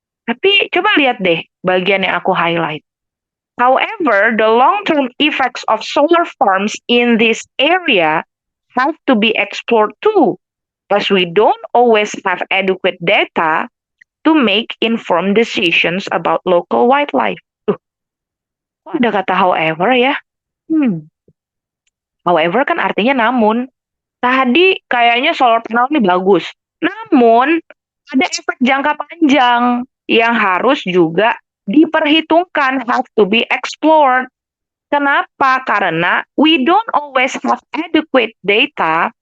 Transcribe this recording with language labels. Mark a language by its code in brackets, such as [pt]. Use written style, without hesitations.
[id] Tapi coba lihat deh bagian yang aku highlight. [en] However, the long-term effects of solar farms in this area have to be explored too, as we don't always have adequate data to make informed decisions about local wildlife. [id] Kok ada kata however ya? However kan artinya namun. Tadi kayaknya solar panel ini bagus. Namun, ada efek jangka panjang yang harus juga diperhitungkan, [en] have to be explored. [id] Kenapa? Karena [en] we don't always have adequate data.